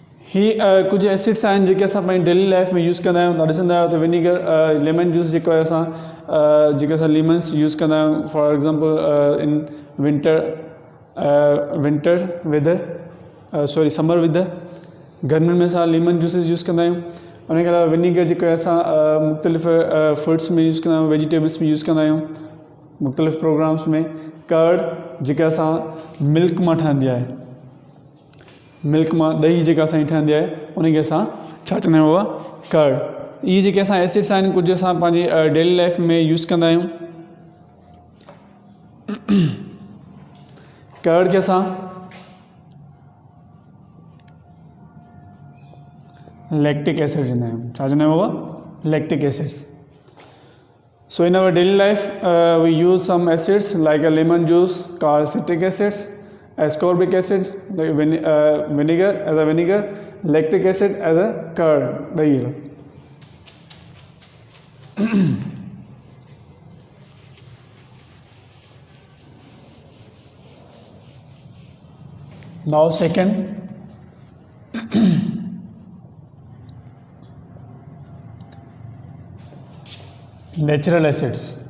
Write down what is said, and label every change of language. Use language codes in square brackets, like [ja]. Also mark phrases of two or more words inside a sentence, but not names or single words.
[sd] ही कुछ एसिड्स आहिनि जेके असां पंहिंजी [en] daily life [sd] में यूज़ कंदा आहियूं। तव्हां ॾिसंदा आहियो त [en] vinegar lemon juice [sd] जेको आहे जेके असां लीमन्स यूज़ कंदा आहियूं [en] for example in winter weather sorry summer weather, [sd] गर्मियुनि में असां [en] lemon juices [sd] यूज़ कंदा आहियूं। उन खां अलावा विनीगर जेको आहे असां मुख़्तलिफ़ फ्रूट्स में यूज़ कंदा आहियूं, वेजिटेबल्स में यूज़ कंदा आहियूं मुख़्तलिफ़ प्रोग्राम्स में। कर्ड जेका असां मिल्क मां ठहंदी आहे, मिल्क मां ॾही जेका असांजी ठहंदी आहे उनखे असां छा चवंदा आहियूं, उहा कर्ड। इहे जेके असां एसिड्स आहिनि कुझु असां पंहिंजी [en] daily life [sd] में यूज़ कंदा आहियूं। कर्ड खे असां [en] lactic acid [sd] चवंदा आहियूं। छा चवंदा आहियूं, उहा [en] lactic acids. So in our daily life, we use some acids like a lemon juice called citric acids, ascorbic acid like vinegar as a vinegar, lactic acid as a curd. Now second, natural acids.